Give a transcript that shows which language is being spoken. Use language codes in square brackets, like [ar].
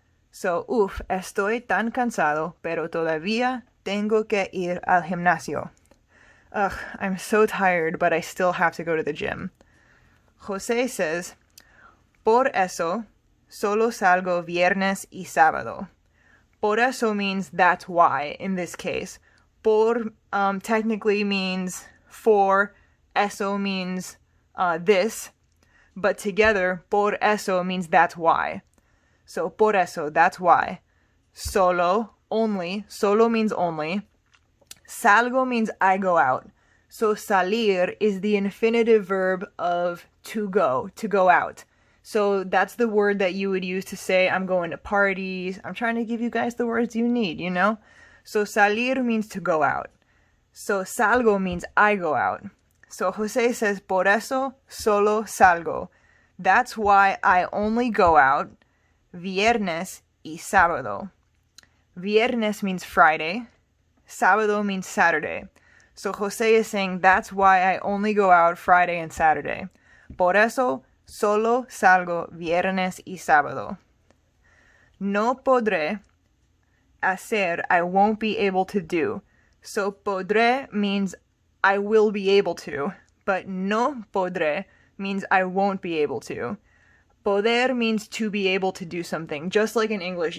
[es] So, estoy tan cansado, pero todavía tengo que ir al gimnasio. [en] Ugh, I'm so tired, but I still have to go to the gym. [es] José [en] says, [es] por eso, solo salgo viernes y sábado. [en] Por eso means that's why, in this case. Por technically means for, eso means this, but together, por eso means that's why. So, por eso, that's why. Solo, only. Solo means only. Salgo means I go out. So salir is the infinitive verb of to go out. So that's the word that you would use to say I'm going to parties. I'm trying to give you guys the words you need, you know? So salir means to go out. So salgo means I go out. [es] So Jose says, por eso solo salgo. [en] That's why I only go out viernes y sábado. Viernes means Friday. Sábado means Saturday. So Jose is saying that's why I only go out Friday and Saturday. [es] Por eso solo salgo viernes y sábado. [en] No podré hacer, I won't be able to do. So podré means I will be able to, but no podré means I won't be able to. Poder means to be able to do something, just like in English.